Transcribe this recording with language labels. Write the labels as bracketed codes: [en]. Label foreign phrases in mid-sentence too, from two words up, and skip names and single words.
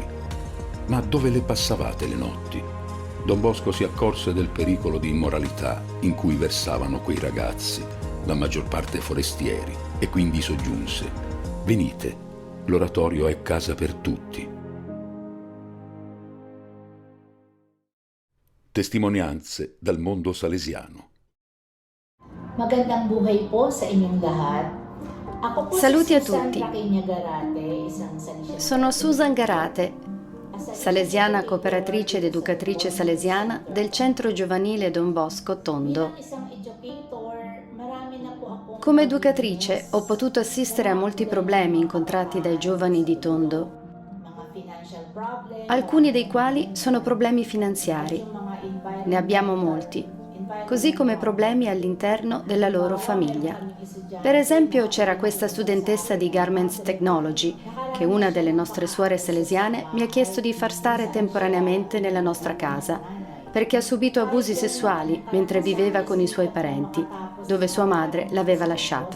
[it] «Ma dove le passavate le notti?» Don Bosco si accorse del pericolo di immoralità in cui versavano quei ragazzi, la maggior parte forestieri, e quindi soggiunse: «Venite, l'oratorio è casa per tutti». Testimonianze dal mondo salesiano. [tl] Magandang buhay po sa inyong lahat. Ako po [it] Saluti a [tl] si Susan [it] tutti. [tl] Raqueña Garate, isang salesiana. [it] Sono Susan Garate, salesiana cooperatrice ed educatrice salesiana del Centro Giovanile Don Bosco Tondo. [tl] Bilang isang educator, marami na po akong [it] Come educatrice ho potuto assistere a molti problemi incontrati dai giovani di Tondo, [tl] mga [en] financial problem, [it] alcuni dei quali sono problemi finanziari. [tl] mga environment, [it] Ne abbiamo molti, così come problemi all'interno della loro famiglia. Per esempio c'era questa studentessa di Garments Technology che una delle nostre suore salesiane mi ha chiesto di far stare temporaneamente nella nostra casa perché ha subito abusi sessuali mentre viveva con i suoi parenti, dove sua madre l'aveva lasciata.